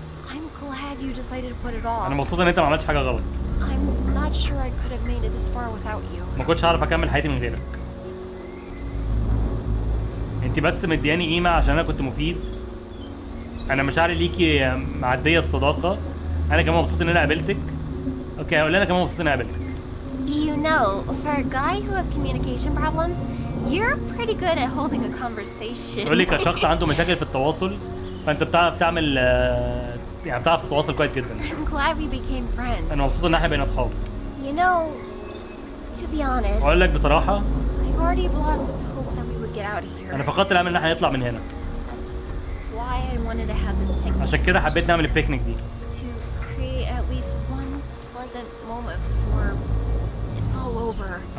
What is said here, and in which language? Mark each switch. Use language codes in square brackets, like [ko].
[en] I'm glad you decided to put it [ar] انا [en] off. [ar] مبسوط ان انت ما عملتش حاجه غلط. [en] I'm not sure I could have made it this far without you. [ar] ما كنتش هعرف اكمل حياتي من غيرك. انت بس مدياني قيمه عشان انا كنت مفيد. انا مشاعري ليكي معديه الصداقه. انا كمان مبسوط ان انا قابلتك. اوكي هقول انا كمان مبسوط ان انا قابلتك. [en] You know, for a guy who has communication problems, you're pretty good at holding a conversation. [ar] تقول لي كشخص عنده مشاكل في التواصل فانت بتعرف تعمل يعني بتعرف تتواصل كويس جدا. [en] I'm glad we became friends. [ar] انا مبسوط ان احنا بقينا اصحاب. [en] You know, to be honest, [ar] اقول لك بصراحه [en] I already lost hope that we would get out of here. [ar] انا فقدت الامل ان احنا نطلع من هنا. [en] That's why I wanted to have this picnic. [ar] عشان كده حبيت نعمل البيكنيك دي. [en] To create at least one pleasant moment before it's all over.